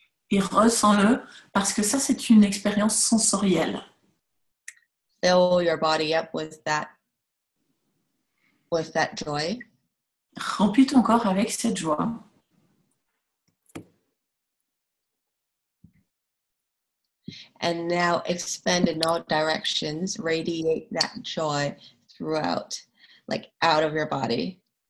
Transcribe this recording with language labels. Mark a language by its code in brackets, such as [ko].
[fr] Et ressens-le, parce que ça, c'est une expérience sensorielle. [en] Fill your body up with that joy. [fr] Remplis ton corps avec cette joie. [en] And now expand in all directions, radiate that joy throughout, out of your body.